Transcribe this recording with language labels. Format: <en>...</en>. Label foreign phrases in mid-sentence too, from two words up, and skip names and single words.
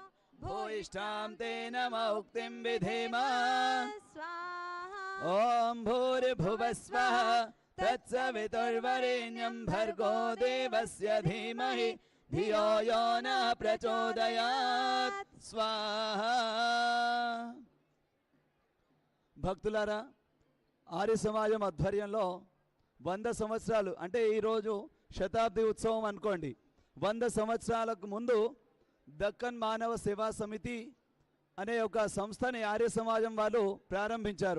<sa>भूयिष्ठां तेन मौक्तिं विधेम स्वाहा ॐ भूर्भुवस्वः तत्सवितुर्वरेण्यं भर्गो देवस्य धीमहि धियो यो न प्रचोदयात् स्वाहा</sa> <te>భక్తులారా ఆర్య సమాజం ఆధ్వర్యంలో 100 సంవత్సరాలు అంటే ఈరోజు శతాబ్ది ఉత్సవం అనుకోండి 100 సంవత్సరాలకు ముందు దక్కన్ మానవ సేవా సమితి అనే ఒక సంస్థని ఆర్య సమాజం వాళ్ళు ప్రారంభించారు.</te>